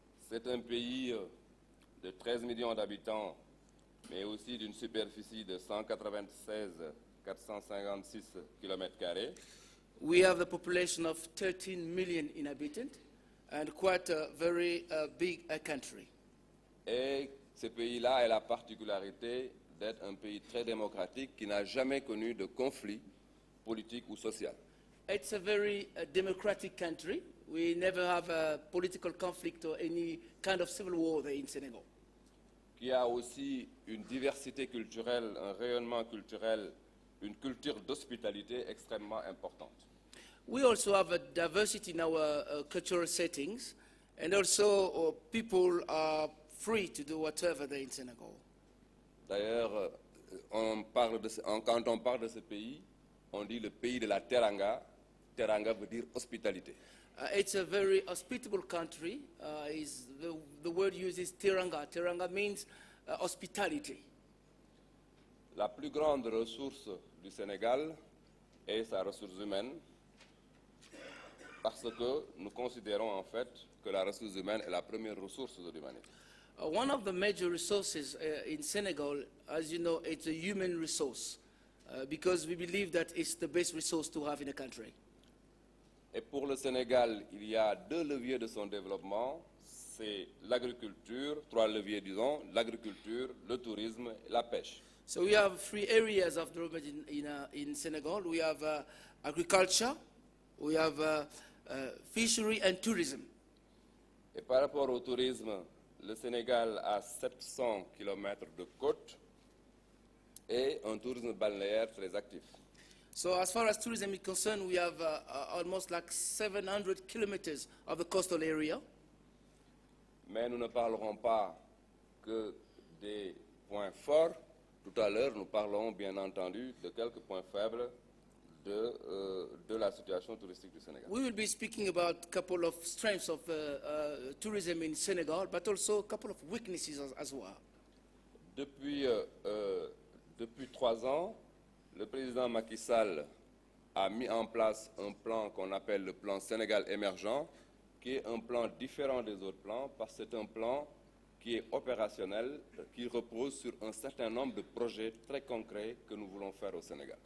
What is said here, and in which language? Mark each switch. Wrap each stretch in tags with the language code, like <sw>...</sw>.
<fr>C'est un pays de 13 millions d'habitants, mais aussi d'une superficie de 196 456 km².</fr> <en>We have a population of 13 million inhabitants and quite a very big country.</en> <fr>Et ce pays-là a la particularité d'être un pays très démocratique qui n'a jamais connu de conflit politique ou social.</fr> <en>It's a very democratic country. We never have a political conflict or any kind of civil war there in Senegal.</en> <fr>Qui a aussi une diversité culturelle, un rayonnement culturel, une culture d'hospitalité extrêmement importante.</fr> <en>We also have a diversity in our cultural settings, and also people are free to do whatever they're in Senegal.</en> <fr>D'ailleurs, quand on parle de ce pays, on dit le pays de la teranga. Teranga veut dire hospitalité.</fr> <en>It's a very hospitable country. The word used is Teranga. Teranga means hospitality.</en> <fr>La plus grande ressource du Sénégal est sa ressource humaine, parce que nous considérons en fait que la ressource humaine est la première ressource de l'humanité.</fr> <en>One of the major resources in Senegal, as you know, it's a human resource, because we believe that it's the best resource to have in a country.</en> <fr>Et pour le Sénégal, il y a deux leviers de son développement, c'est l'agriculture, trois leviers disons, l'agriculture, le tourisme et la pêche.</fr> <en>So we have three areas of development in Senegal. We have agriculture, we have fishery and tourism.</en> <fr>Et par rapport au tourisme, le Sénégal a 700 km de côte et un tourisme balnéaire très actif.</fr> <en>So as far as tourism is concerned, we have almost like 700 kilometers of the coastal area.</en> <fr>Mais nous ne parlerons pas que des points forts. Tout à l'heure, nous parlerons bien entendu de quelques points faibles de la situation touristique du Sénégal.</fr> <en>We will be speaking about a couple of strengths of tourism in Senegal, but also a couple of weaknesses as well.</en> <fr>Depuis 3 ans, le président Macky Sall a mis en place un plan qu'on appelle le plan Sénégal émergent, qui est un plan différent des autres plans, parce que c'est un plan qui est opérationnel, qui repose sur un certain nombre de projets très concrets que nous voulons faire au Sénégal.</fr>